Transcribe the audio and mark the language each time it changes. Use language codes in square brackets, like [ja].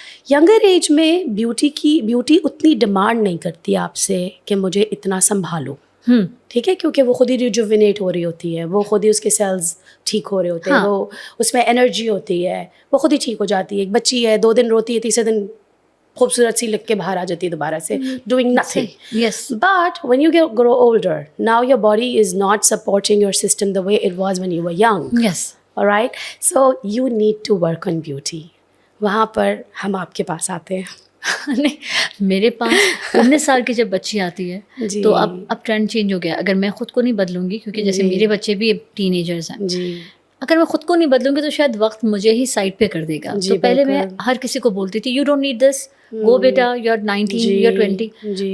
[ur] Younger age میں beauty اتنی demand نہیں کرتی آپ سے کہ مجھے اتنا سنبھالو. ٹھیک ہے, کیونکہ وہ خود ہی ریجوینیٹ ہو رہی ہوتی ہے, وہ خود ہی اس کے سیلز ٹھیک ہو رہے ہوتے ہیں, وہ اس میں انرجی ہوتی ہے, وہ خود ہی ٹھیک ہو جاتی ہے. ایک بچی ہے 2 دن روتی ہے, تیسرے دن خوبصورت سی لگ کے باہر آ جاتی ہے دوبارہ سے, [en] Doing nothing. Yes, But when you grow older, now your body is not supporting your system the way it was when you were young. Yes. All right? So you need to work on beauty. [ur] وہاں پر ہم آپ کے پاس آتے ہیں. نہیں, میرے پاس 19 سال کی جب بچی آتی ہے تو اب ٹرینڈ چینج ہو گیا. اگر میں خود کو نہیں بدلوں گی, کیونکہ جیسے میرے بچے بھی ٹین ایجرز ہیں, اگر میں خود کو نہیں بدلوں گی تو شاید وقت مجھے ہی سائڈ پہ کر دے گا. تو پہلے میں ہر کسی کو بولتی تھی, [en] You don't need this, go بیٹا, you are 19, you are 20.